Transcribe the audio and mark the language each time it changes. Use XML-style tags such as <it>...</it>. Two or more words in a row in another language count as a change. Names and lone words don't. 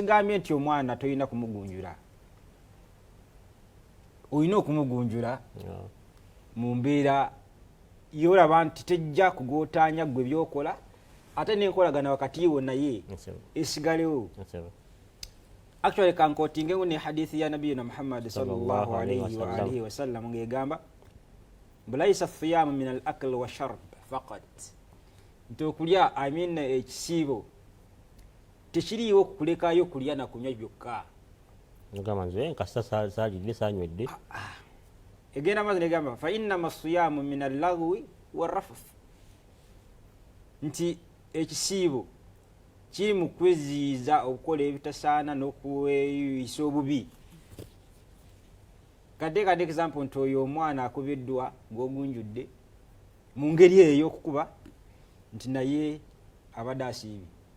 <lg>Sigambye nti omwana tolina kumugunjula, olina okumugunjula mu mbeera y'olaba nti tejja kugootaanya gwe byokola, ate n'enkolagana wakati wo naye esigalewo. Actually kankotingewo ne hadithi ya nabiyina Muhammad</lg> <ar>صلى الله عليه وعلى آله وسلم</ar> <lg>ng'egamba</lg> <ar>ليس الصيام من الأكل والشرب فقط,</ar> <lg>nti okulya ekisiibo tekiriiwo kulekayo kulya na kunywa byokka. Ngamba nze nkasa saalidde saanywedde. Egenda maazi negamba</lg> <ar>فإنما الصيام من اللغو والرفث,</ar> <lg>nti ekisiibo kiri mu kweziyiza okukola ebitasaana n'okweyisa obubi. Kadde example nti oyo omwana akubiddwa ng'ogunjudde mu ngeri eyo okukuba nti naye abadde asiibye.</lg>